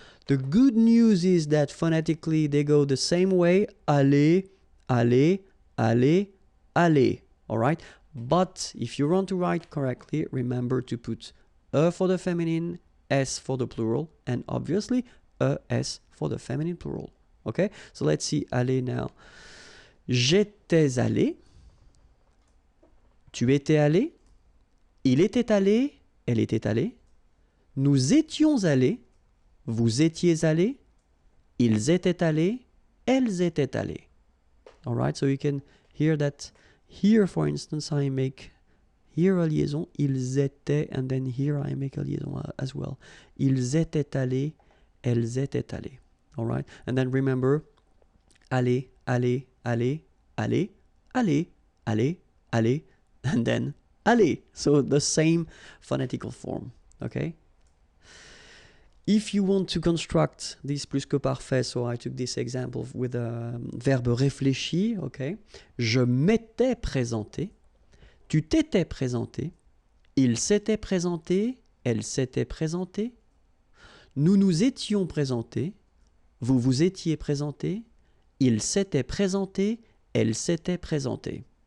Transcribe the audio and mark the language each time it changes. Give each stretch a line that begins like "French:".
English: The good news is that phonetically they go the same way,
French: aller, aller, aller, aller,
English: all right? But if you want to write correctly, remember to put for the feminine, S for the plural, and obviously S for the feminine plural. Okay, so let's see aller now.
French: J'étais allé, tu étais allé, il était allé, elle était allée, nous étions allés, vous étiez allés, ils étaient allés, elles étaient allées.
English: All right, so you can hear that here, for instance, I make here a liaison,
French: ils étaient,
English: and then here I make a liaison as well.
French: Ils étaient allés, elles étaient allées.
English: All right, and then remember,
French: aller, aller, aller, aller,
English: aller, aller, aller, and then aller. So the same phonetical form, okay? If you want to construct this plus que parfait, so I took this example with a verbe réfléchi, okay?
French: Je m'étais présenté, tu t'étais présenté, il s'était présenté, elle s'était présentée, nous nous étions présentés, vous vous étiez présenté, il s'était présenté, elle s'était présentée.